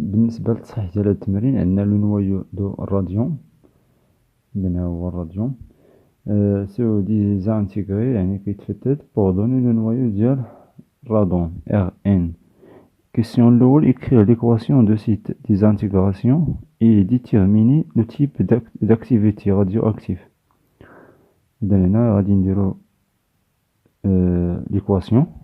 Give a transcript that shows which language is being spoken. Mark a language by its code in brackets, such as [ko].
[ar] بالنسبة لتصحيح ديال هاد التمرين عندنا لو نوايو دو راديون. عندنا هو الراديون سو ديزانتيغري يعني كيتفتت بوغ دوني لو نوايو ديال رادون Rn. [fr] Question [ar] الأول: [fr] écrire l'équation de cette désintégration et déterminer le type d'activité radioactive. [ar] إذا هنا غادي نديرو l'équation.